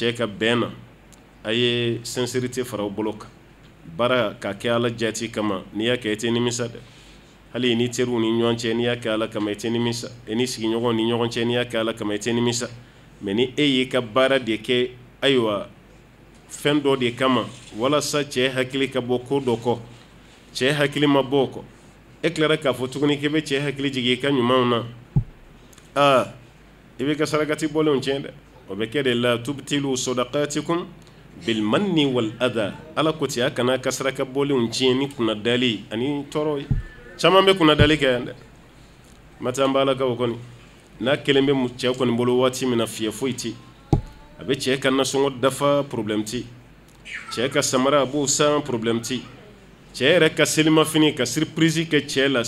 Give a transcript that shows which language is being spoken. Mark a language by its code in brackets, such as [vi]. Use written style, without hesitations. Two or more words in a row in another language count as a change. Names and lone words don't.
[bm] ye ni cɛ ka bɛn na a ye sincérité fara aw bolo kan baara ka kɛ ala jati kama n'i y'a kɛ i tɛ nimisa dɛ hali ni teriw ni ɲɔgɔn cɛ n'i y'a kɛ ala kama i tɛ nimisa i ni sigiɲɔgɔnw ni ɲɔgɔn cɛ n'i y'a kɛ ala kama i tɛ nimisa mais ni e y'i ka baara de kɛ ayiwa fɛn dɔ de kama walasa cɛ hakili ka bɔ ko dɔ kɔ cɛ hakili ma bɔ o kɔ e tilara k'a fɔ tuguni k'i bɛ cɛ hakili jigin i ka ɲumanw na i bɛ ka sarakati bɔlenw tiɲɛ dɛ o bɛ kɛ de la [ar] تبطلوا صدقاتكم بالمن والأذى [bm] ala ko ti a kana ka saraka bɔlenw tiɲɛ ni kunnadali ani tɔɔrɔ ye caman bɛ kunnadali kɛ yan dɛ mata an b'alakaw kɔni n'a kelen bɛ cɛ kɔni bolo waati min na fiyɛ foyi ti a bɛ cɛ ka nasɔngɔ dafa problème ti cɛ ka samara a b'o san problème ti cɛ yɛrɛ ka selimafini ka surprise kɛ cɛ la